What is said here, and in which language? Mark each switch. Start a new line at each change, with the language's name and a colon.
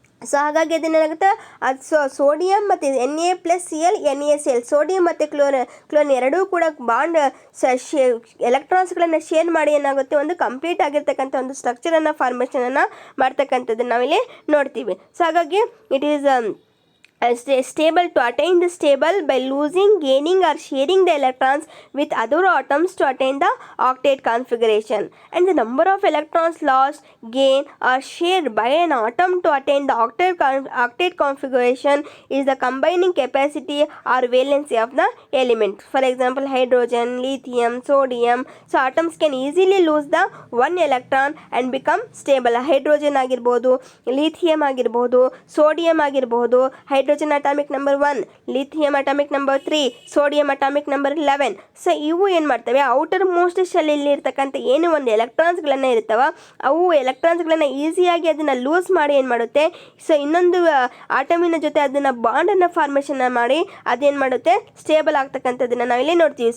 Kannada: So ಹಾಗಾಗಿ ಅದೇನಾಗುತ್ತೆ, ಅದು ಸೋಡಿಯಂ ಮತ್ತು Na+Cl NaCl ಸೋಡಿಯಂ ಮತ್ತು ಕ್ಲೋರಿನ್ ಎರಡೂ ಕೂಡ ಬಾಂಡ್ ಎಲೆಕ್ಟ್ರಾನ್ಸ್ಗಳನ್ನು ಶೇರ್ ಮಾಡಿ ಏನಾಗುತ್ತೆ, ಒಂದು ಕಂಪ್ಲೀಟ್ ಆಗಿರ್ತಕ್ಕಂಥ ಒಂದು ಸ್ಟ್ರಕ್ಚರನ್ನು ಫಾರ್ಮೇಷನನ್ನು ಮಾಡ್ತಕ್ಕಂಥದ್ದನ್ನು ನಾವಿಲ್ಲಿ ನೋಡ್ತೀವಿ. ಸೊ ಹಾಗಾಗಿ
English: It is stable to attain the stable by losing, gaining or sharing the electrons with other atoms to attain the octet configuration, and the number of electrons lost, gained or shared by an atom to attain the octet configuration is the combining capacity or valency of the element. For example, hydrogen, lithium, sodium. So atoms can easily lose the 1 electron and become stable.
Kannada: Hydrogen ಆಗಿರ್ಬೋದು, lithium ಆಗಿರ್ಬೋದು, sodium ಆಗಿರ್ಬೋದು. Hydrogen atomic number 1, lithium atomic number 3, sodium atomic number 11. So ಇವು ಏನು ಮಾಡ್ತವೆ, outer most ಶೆಲ್ಲಲ್ಲಿ ಇರ್ತಕ್ಕಂಥ ಏನು ಒಂದು ಎಲೆಕ್ಟ್ರಾನ್ಸ್ಗಳನ್ನು ಇರ್ತವ ಅವು ಎಲೆಕ್ಟ್ರಾನ್ಸ್ಗಳನ್ನು ಈಸಿಯಾಗಿ ಅದನ್ನು ಲೂಸ್ ಮಾಡಿ ಏನು ಮಾಡುತ್ತೆ, ಸೊ ಇನ್ನೊಂದು ಆಟಮಿನ ಜೊತೆ ಅದನ್ನು ಬಾಂಡನ್ನು ಫಾರ್ಮೇಷನ್ ಮಾಡಿ ಅದೇನು ಮಾಡುತ್ತೆ, ಸ್ಟೇಬಲ್ ಆಗ್ತಕ್ಕಂಥದ್ದನ್ನು ನಾವಿಲ್ಲಿ ನೋಡ್ತೀವಿ.